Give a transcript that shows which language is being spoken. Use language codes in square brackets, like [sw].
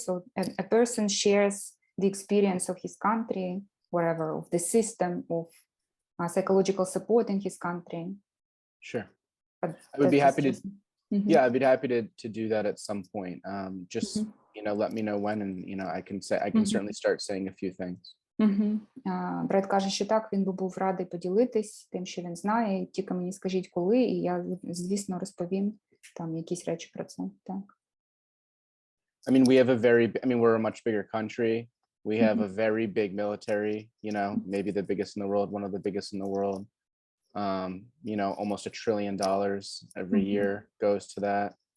[en] So a person shares the experience of his country, whatever, of the system of psychological support in his country. Sure. But I would be happy to. Mm-hmm. I'd be happy to do that at some point. Just let me know when, and I can certainly start saying a few things. [uk] Бред каже, що так, він би був радий поділитись тим, що він знає, тільки мені скажіть коли, і я, звісно, розповім там якісь речі про це. Так. [en] I mean, we're a much bigger country. We have a very big military, maybe the biggest in the world, one of the biggest in the world. Almost $1 trillion every year goes to that.